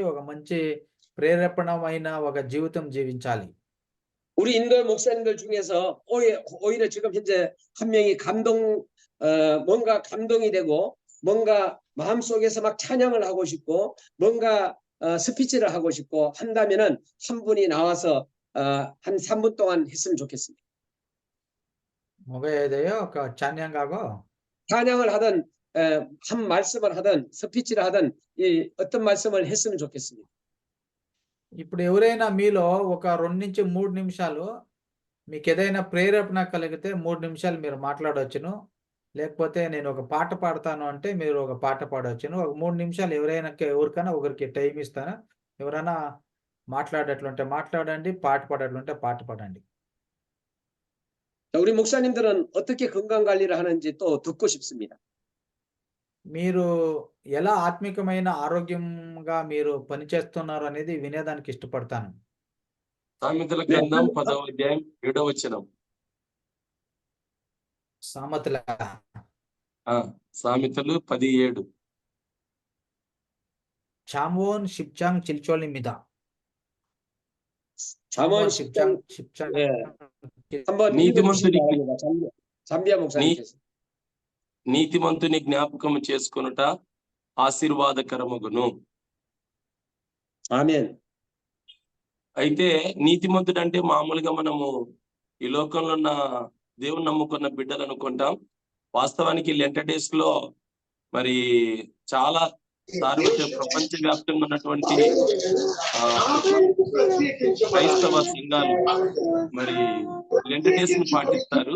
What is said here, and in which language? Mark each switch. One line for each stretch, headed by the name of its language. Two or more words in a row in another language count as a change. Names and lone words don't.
Telugu: ఒక మంచి ప్రేరేపణమైన ఒక జీవితం జీవించాలి.
Korean: 우리 인도 목사님들 중에서 오히려 지금 현재 한 명이 뭔가 감동이 되고 뭔가 마음속에서 막 찬양을 하고 싶고 뭔가 스피치를 하고 싶고 한다면은 한 분이 나와서 한 3분 동안 했으면 좋겠습니다. 뭐가 해야 돼요? 그 찬양하고 찬양을 하든 한 말씀을 하든 스피치를 하든 어떤 말씀을 했으면 좋겠습니다.
Telugu: ఇప్పుడు ఎవరైనా మీలో ఒక 2 నుంచి 3 నిమిషాలు మీకు ఏదైనా ప్రేరేపణ కలిగితే 3 నిమిషాలు మీరు మాట్లాడవచ్చును. లేకపోతే నేను ఒక పాట పాడతాను అంటే మీరు ఒక పాట పాడవచ్చును. ఒక 3 నిమిషాలు ఎవరికైనా ఒకరికి టైం ఇస్తాను. ఎవరైనా మాట్లాడేట్లుంటే మాట్లాడండి, పాట పాడేట్లుంటే పాట పాడండి.
Korean: 우리 목사님들은 어떻게 건강 관리를 하는지 또 듣고 싶습니다.
Telugu: మీరు ఎలా ఆత్మికమైన ఆరోగ్యంగా మీరు పనిచేస్తున్నారు అనేది వినేదానికి ఇష్టపడతాను. సామెతల గ్రంథం 10వ అధ్యాయం 7వ వచనం. సామెతలు 10:7.
Korean: 잠언 십장 칠절이
Telugu: మీద.
Korean: 잠언 10장 네. 한번
Telugu: నీతిమంతుని
Korean: 잠비아 목사님께서
Telugu: నీతిమంతుని జ్ఞాపకం చేసుకొనుట ఆశీర్వాదకరమగును. ఆమేన్. అయితే నీతిమంతుడు అంటే మామూలుగా మనము ఈ లోకంలో ఉన్న దేవుని నమ్ముకున్న బిడ్డలు అనుకుంటాం. వాస్తవానికి
English: Lent days
Telugu: లో మరి చాలా ప్రపంచవ్యాప్తంగా ఉన్నటువంటి క్రైస్తవ సంఘాలు మరి
English: Lent days
Telugu: ని పాటిస్తారు.